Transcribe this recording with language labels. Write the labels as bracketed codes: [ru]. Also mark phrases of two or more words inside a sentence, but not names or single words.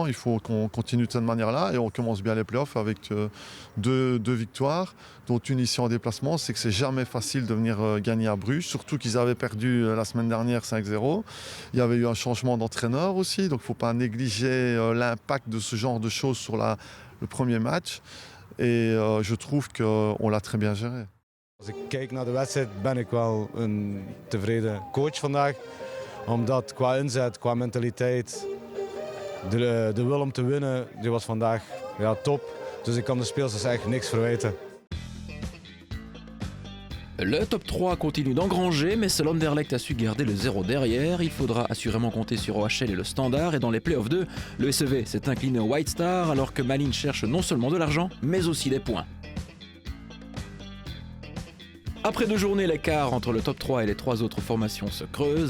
[fr] Il faut qu'on continue de cette manière-là et on commence bien les playoffs avec deux victoires, dont une ici en déplacement. C'est que c'est jamais facile de venir gagner à Bruges, surtout qu'ils avaient perdu la semaine dernière 5-0. Il y avait eu un changement d'entraîneur aussi, donc il ne faut pas négliger l'impact de ce genre de choses sur le premier match. Et je trouve qu'on l'a très bien géré. [nl] Als ik kijk naar de wedstrijd ben ik wel een tevreden coach vandaag. Omdat qua inzet, qua mentaliteit, de wil om te winnen, die was vandaag top. Dus ik kan de speelsters echt niks verwijten. [fr] Le top 3 continue d'engranger, mais seul Anderlecht a su garder le 0 derrière. Il faudra assurément compter sur OHL et le Standard. Et dans les playoffs 2, le SEV s'est incliné au White Star, alors que Malines cherche non seulement de l'argent, mais aussi des points. Après 2 journées, l'écart entre le top 3 et les 3 autres formations se creuse.